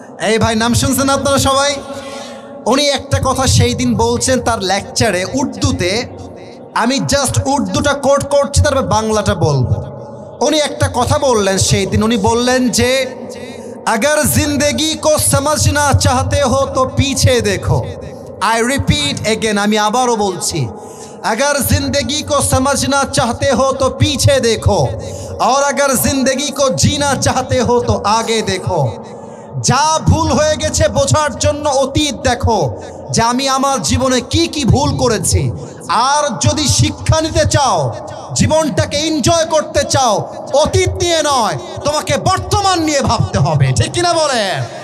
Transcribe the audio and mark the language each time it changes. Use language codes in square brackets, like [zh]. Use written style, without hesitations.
[bn] এই ভাই নাম শুনছেন আপনারা সবাই? উনি একটা কথা সেই দিন বলছেন তার লেকচারে উর্দুতে, আমি জাস্ট উর্দুটা কোট করছি, তারপর বাংলাটা বলবো। উনি একটা কথা বললেন সেই দিন, উনি বললেন যে [hi] अगर जिंदगी को समझना चाहते हो तो पीछे देखो। [en] I repeat again, [bn] আমি আবারও বলছি, [hi] अगर जिंदगी को समझना चाहते हो तो पीछे देखो और अगर जिंदगी को जीना चाहते हो तो आगे देखो। [bn] যা ভুল হয়ে গেছে বোঝার জন্য অতীত দেখো, যে আমি আমার জীবনে কি কি ভুল করেছি। আর যদি শিক্ষা নিতে চাও, জীবনটাকে এনজয় করতে চাও, অতীত নিয়ে নয়, তোমাকে বর্তমান নিয়ে ভাবতে হবে, ঠিক কিনা বলেন?